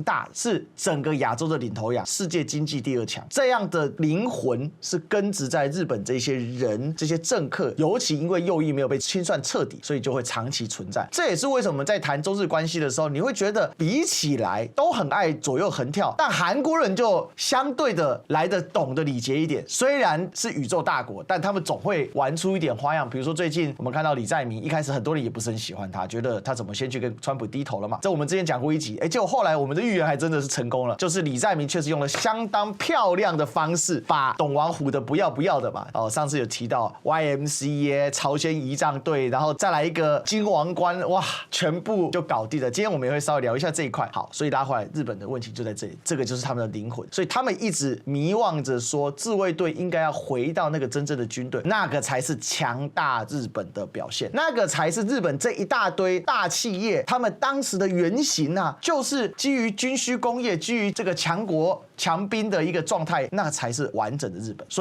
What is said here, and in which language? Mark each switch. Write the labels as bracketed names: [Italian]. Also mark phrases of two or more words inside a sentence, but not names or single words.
[Chinese] 打是整個亞洲的領頭羊，世界經濟第2強，這樣的靈魂是根植在日本這些人、這些政客，尤其因為右翼沒有被清算徹底，所以就會長期存在。這也是為什麼我們在談中日關係的時候，你會覺得比起來都很愛左右橫跳，但韓國人就相對的來得懂得禮節一點。雖然是宇宙大國，但他們總會玩出一點花樣。比如說最近我們看到李在明，一開始很多人也不是很喜歡他，覺得他怎麼先去跟川普低頭了嘛？這我們之前講過一集，結果後來我們的預言還真的是成功了，就是李在明確實用了相當漂亮的方式，把董王唬得不要不要的嘛。上次有提到 YMCA 朝鮮儀仗隊，然後再來一個金王冠，哇，全部就搞定了。今天我們也會稍微聊一下這一塊。好，所以拉回來，日本的問題就在這裡，這個就是他們的靈魂，所以他們一直迷望着說自衛隊應該要回到那個真正的軍隊，那個才是強大日本的表現，那個才是日本這一大堆大企業他們當時的原型啊，就是基於軍需工業，基於這個強國強兵的一個狀態，那才是完整的日本。